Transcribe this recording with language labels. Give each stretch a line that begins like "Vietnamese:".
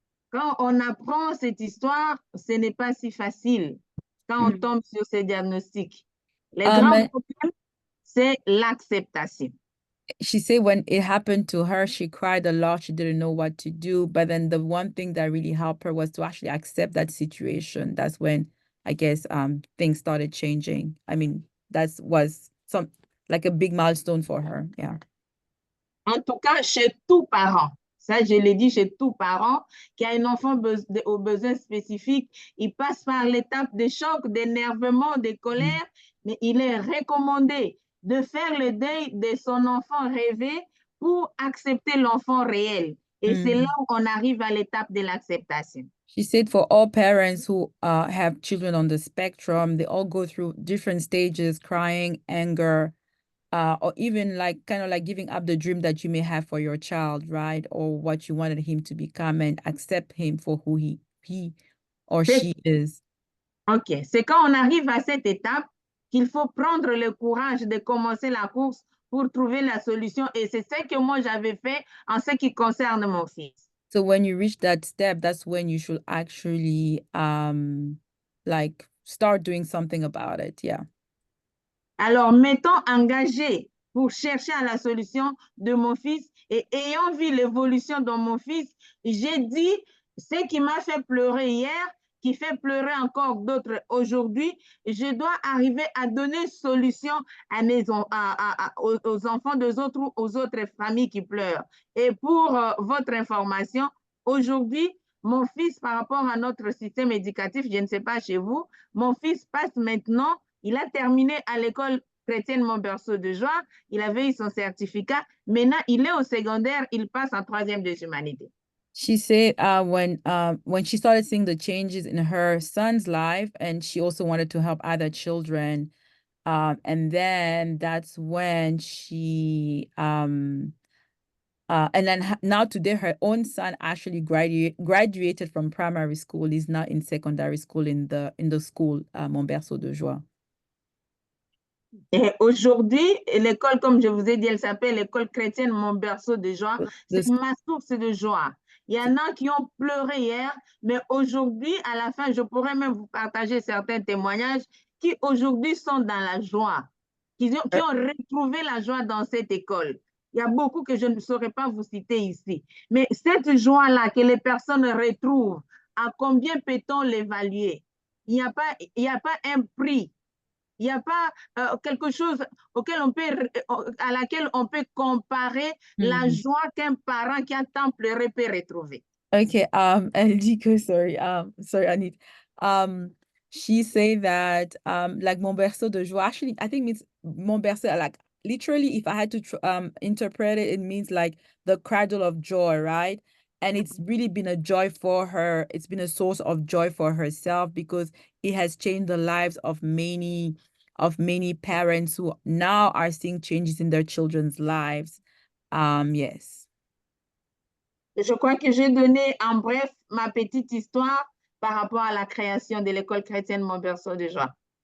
French: Quand on apprend cette histoire, ce n'est pas si facile quand on tombe sur ces diagnostics. Les grands problèmes, c'est l'acceptation.
English: She said when it happened to her, she cried a lot. She didn't know what to do. But then the one thing that really helped her was to actually accept that situation. That's when I guess things started changing. I mean, that was like a big milestone for her. Yeah.
French: En tout cas, chez tout parent, ça je l'ai dit, chez tout parent qui a un enfant aux besoins spécifiques, il passe par l'étape de choc, d'énervement, de colère, mais il est recommandé de faire le deuil de son enfant rêvé pour accepter l'enfant réel. Et c'est là où on arrive à l'étape de l'acceptation.
English: She said for all parents who have children on the spectrum, they all go through different stages, crying, anger, or even like kind of like giving up the dream that you may have for your child, right? Or what you wanted him to become, and accept him for who he or she is. OK.
French: C'est quand on arrive à cette étape qu'il faut prendre le courage de commencer la course pour trouver la solution. Et c'est ce que moi j'avais fait en ce qui concerne mon fils.
English: So when you reach that step, that's when you should actually like start doing something about it. Yeah.
French: Alors, m'étant engagée pour chercher à la solution de mon fils et ayant vu l'évolution de mon fils, j'ai dit ce qui m'a fait pleurer hier, qui fait pleurer encore d'autres. Aujourd'hui, je dois arriver à donner solution à aux enfants aux autres familles qui pleurent. Et pour votre information, aujourd'hui, mon fils, par rapport à notre système éducatif, je ne sais pas chez vous, mon fils passe maintenant, il a terminé à l'école chrétienne Mon Berceau de Joie, il avait eu son certificat, maintenant il est au secondaire, il passe en 3e des humanités.
English: She said when she started seeing the changes in her son's life, and she also wanted to help other children, and then that's when she and then now today her own son actually graduated from primary school. He's now in secondary school in the school Mon Berceau de Joie.
French: Et aujourd'hui, l'école, comme je vous ai dit, elle s'appelle l'école chrétienne Mon Berceau de Joie. C'est ma source de joie. Il y en a qui ont pleuré hier, mais aujourd'hui, à la fin, je pourrais même vous partager certains témoignages qui aujourd'hui sont dans la joie, qui ont retrouvé la joie dans cette école. Il y a beaucoup que je ne saurais pas vous citer ici. Mais cette joie-là que les personnes retrouvent, à combien peut-on l'évaluer? Il n'y a pas un prix. Il n'y a pas quelque chose à laquelle on peut comparer la joie qu'un parent qui a tant pleuré peut retrouver.
English: Okay, and Dico, sorry, Anit. She say that like Mon Berceau de Joie, actually I think means Mon Berceau, like literally if I had to interpret it, it means like the cradle of joy, right? And it's really been a joy for her. It's been a source of joy for herself because it has changed the lives of many parents who now are seeing changes in their children's lives. Yes.
French: Je crois que j'ai donné en bref ma petite histoire par rapport à la création de l'école chrétienne Mon Berceau de Joie.